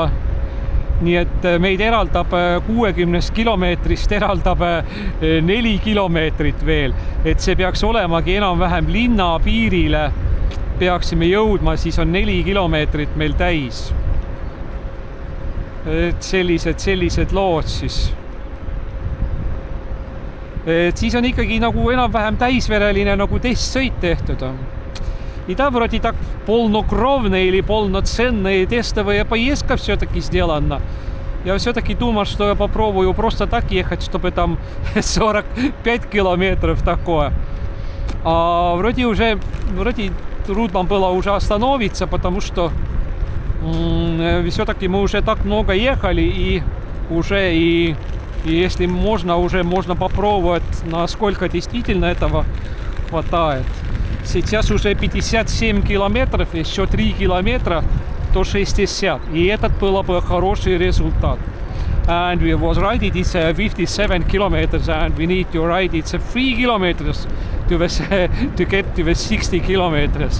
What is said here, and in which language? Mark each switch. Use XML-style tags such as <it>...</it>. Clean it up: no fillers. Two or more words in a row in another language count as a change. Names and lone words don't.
<et>Nii et meid eraldab 60 kilomeetrist eraldab 4 kilomeetrit veel, et see peaks olemagi enam-vähem linna piirile peaksime jõudma, siis on 4 kilomeetrit meil täis. Et sellised lood siis. Et siis on ikkagi nagu enam-vähem täisvereline nagu testsõit tehtud.</et> <ru>И да, вроде так полнокровная или полноценная тестовая поездка все-таки сделана. Я все-таки думал, что я попробую просто так ехать, чтобы там 45 километров такое. А вроде трудно было уже остановиться, потому что все-таки мы уже так много ехали и если можно, уже можно попробовать, насколько действительно этого хватает. Сейчас уже 57 километров, еще 3 километра до 60. И этот был бы хороший результат.</ru> <en>And we was right, it's 57 kilometers and we need to ride it's 3 kilometers to get to the 60 kilometers.</en>